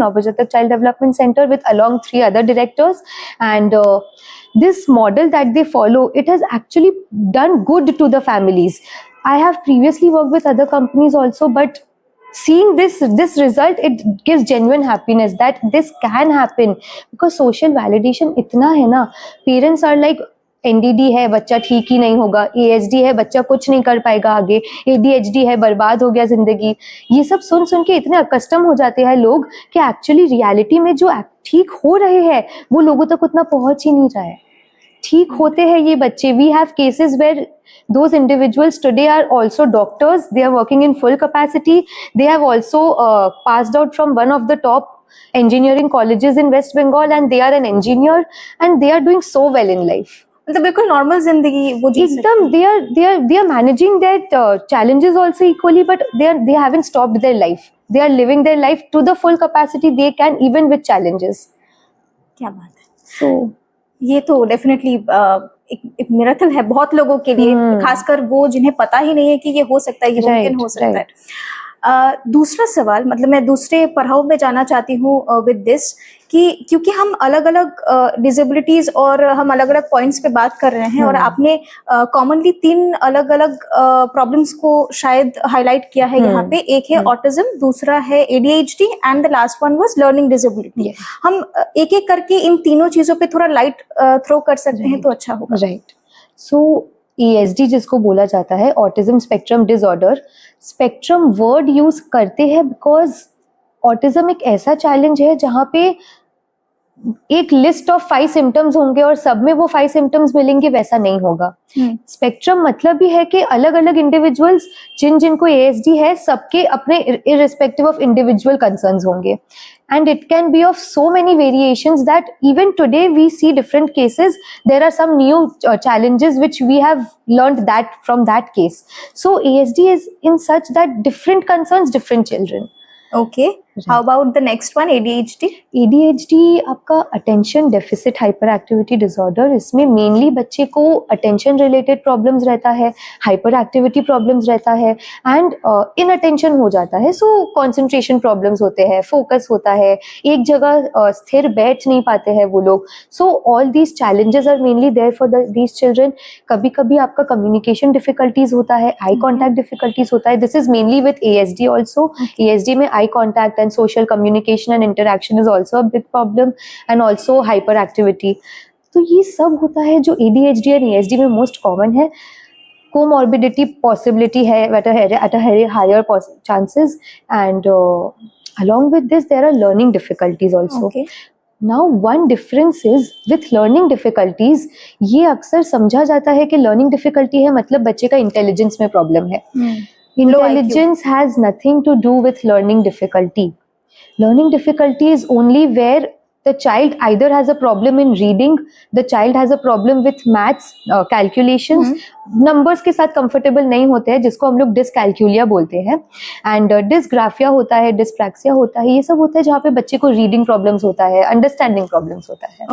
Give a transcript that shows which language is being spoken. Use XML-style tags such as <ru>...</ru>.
<en>Navajatak Child Development Center, with along 3 other directors. And this model that they follow, it has actually done good to the families. I have previously worked with other companies also, but seeing this result, it gives genuine happiness that this can happen, because social validation</en> <hi>इतना है ना.</hi> <en>Parents are like,</en> <hi>NDD है, बच्चा ठीक ही नहीं होगा. ASD है, बच्चा कुछ नहीं कर पाएगा आगे. ADHD है, बर्बाद हो गया जिंदगी. ये सब सुन सुन के इतने अकस्टम हो जाते हैं लोग कि एक्चुअली रियलिटी में जो ठीक हो रहे हैं वो लोगों तक उतना पहुंच ही नहीं रहा है. ठीक होते हैं ये बच्चे.</hi> <en>We have cases where those individuals today are also doctors. They are working in full capacity. They have also passed out from one of the top engineering colleges in West Bengal, and they are an engineer, and they are doing so well in life.</en> <hi>मतलब बिल्कुल normal जिंदगी वो जी सकते</hi> <en>एकदम they are managing their challenges also equally, but they haven't stopped their life. They are living their life to the full capacity they can, even with challenges.</en> <hi>हैं. क्या बात है.</hi> <en>So</en> <hi>ये तो डेफिनेटली एक मिरेकल है बहुत लोगों के लिए, खासकर वो जिन्हें पता ही नहीं है कि ये हो सकता है, ये मुमकिन हो सकता है. दूसरा सवाल, मतलब मैं दूसरे पड़ाव में जाना चाहती हूँ</hi> <en>with this,</en> <hi>कि क्योंकि हम अलग अलग डिसेबिलिटीज और हम अलग अलग पॉइंट्स पे बात कर रहे हैं, और आपने कॉमनली 3 अलग अलग प्रॉब्लम्स को शायद हाईलाइट किया है यहाँ पे. एक है ऑटिज्म, दूसरा है ADHD,</hi> <en>And the last one was learning disability.</en> <hi>हम एक एक करके इन तीनों चीजों पे थोड़ा लाइट थ्रो कर सकते हैं तो अच्छा होगा. राइट. सो ASD जिसको बोला जाता है, autism spectrum disorder. Spectrum word use करते हैं बिकॉज ऑटिज्म एक ऐसा चैलेंज है जहाँ पे एक लिस्ट ऑफ 5 सिम्टम्स होंगे और सब में वो 5 सिम्टम्स मिलेंगे, वैसा नहीं होगा. स्पेक्ट्रम मतलब भी है कि अलग अलग इंडिविजुअल्स जिनको ASD है, सबके अपने इररिस्पेक्टिव ऑफ इंडिविजुअल कंसर्न्स होंगे.</hi> <en>And it can be of so many variations that even today we see different cases. There are some new challenges which we have learned that from that case. So ASD is in such that different concerns different children. Okay. How about the next one, ADHD?</en> <hi>ADHD आपका attention deficit hyper activity disorder. इसमें mainly बच्चे को attention related problems रहता है, hyper activity problems रहता है, and in attention हो जाता है. सो कंसंट्रेशन प्रॉब्लम्स होते हैं, फोकस होता है, एक जगह स्थिर बैठ नहीं पाते हैं वो लोग.</hi> <en>So all these challenges are mainly there for these children.</en> <hi>कभी कभी आपका कम्युनिकेशन डिफिकल्टीज होता है, आई कॉन्टैक्ट डिफिकल्टीज होता है.</hi> <en>This is mainly with ASD also. ASD में eye contact and social communication and interaction is also a big problem, and also hyperactivity.</en> <hi>तो ये सब होता है जो ADHD और ASD में most common है.</hi> <en>Comorbidity</en> <hi>possibility है</hi> <en>at a higher chances, and along with this there are learning difficulties also. Okay. Now one difference is with learning difficulties,</en> <hi>ये अक्सर समझा जाता है कि learning difficulty है मतलब बच्चे का intelligence में problem है.</hi> <en>Intelligence has nothing to do with learning difficulty. Learning difficulty is only where the child either has a problem in reading, the child has a problem with maths,</en> <hi>calculations, numbers के साथ comfortable नहीं होते हैं, जिसको हम लोग dyscalculia बोलते हैं, and dysgraphia होता है, dyspraxia होता है, ये सब होता है जहाँ पे बच्चे को reading problems होता है, understanding problems होता है.</hi>